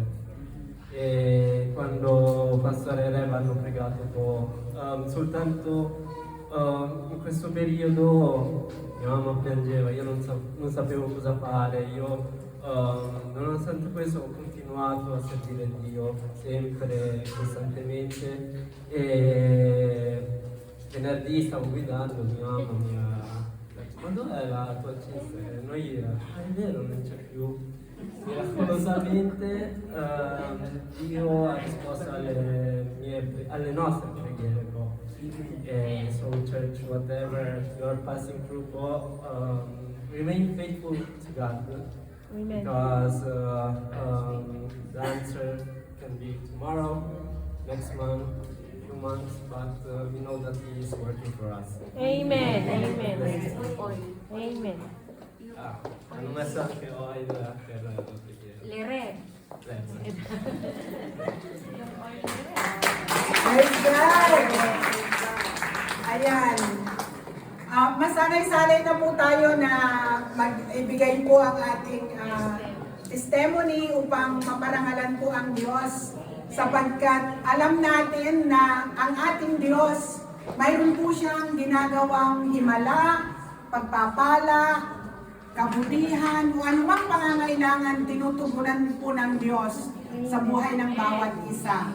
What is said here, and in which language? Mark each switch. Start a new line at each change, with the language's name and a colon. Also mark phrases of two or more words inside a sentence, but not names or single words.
Italian: E quando Pastore Rev hanno pregato soltanto in questo periodo mia mamma piangeva, io non sapevo cosa fare, io nonostante questo ho continuato a servire Dio sempre, costantemente, e venerdì stavo guidando, mia mamma mi ha detto: ma dov'è la tua cista? E noi, è vero, non c'è più. Miracolosamente Dio ha risposto alle nostre preghiere.
English: So church, whatever you're passing through, remain faithful to God. Amen. Because the answer can be tomorrow, next month, few months, but we know that He is working for us. Amen. Amen. Amen.
Italian: Hanno messo anche oil per la preghiera. Le red.
English: Praise God!
Filipino: Ayan. Masanay-sanay na po tayo na mag-ibigay po ang ating testimony upang maparangalan po ang Diyos, sapagkat alam natin na ang ating Diyos, mayroon po siyang ginagawang himala, pagpapala, kabutihan, o anumang pangangailangan tinutugunan po ng Diyos sa buhay ng bawat isa.